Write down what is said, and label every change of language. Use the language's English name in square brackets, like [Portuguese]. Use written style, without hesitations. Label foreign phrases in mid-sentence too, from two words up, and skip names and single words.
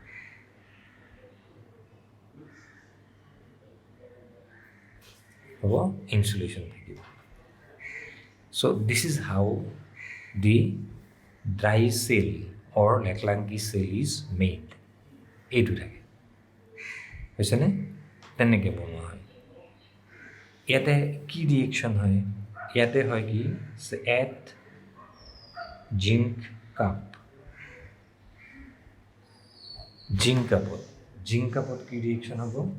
[English] হ'ব insulation থাকিব so this is how the dry cell or লেকলাংকি cell is made [Assamese] এইটো থাকে হৈছেনে তেনেকৈ বনোৱা হয় ইয়াতে কি ৰিয়েকশ্যন হয় ইয়াতে হয় কি [English] at zinc cupত [Assamese] কি ৰিয়েকশ্যন হ'ব